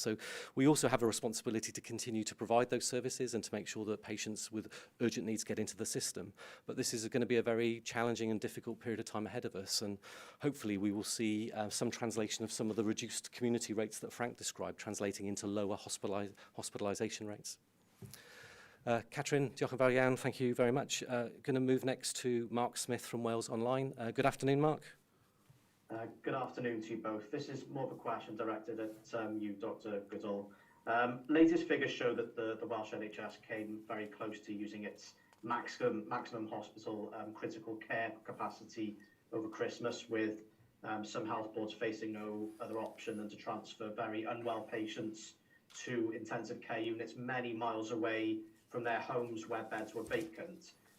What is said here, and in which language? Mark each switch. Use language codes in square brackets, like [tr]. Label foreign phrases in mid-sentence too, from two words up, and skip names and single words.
[en] So we also have a responsibility to continue to provide those services and to make sure that patients with urgent needs get into the system. But this is going to be a very challenging and difficult period of time ahead of us, and hopefully we will see some translation of some of the reduced community rates that Frank described, translating into lower hospitalisation rates. [cy] Catherine, diolch yn fawr iawn, [en] thank you very much. Going to move next to Mark Smith from Wales Online. Good afternoon, Mark. Good afternoon to you both. This is more of a question directed at you, Dr. Goodall. Latest figures show that the Welsh NHS came very close to using its maximum hospital critical care capacity over Christmas, with some health boards facing no other option than to transfer very unwell patients to intensive care units many miles away from their homes where beds were vacant.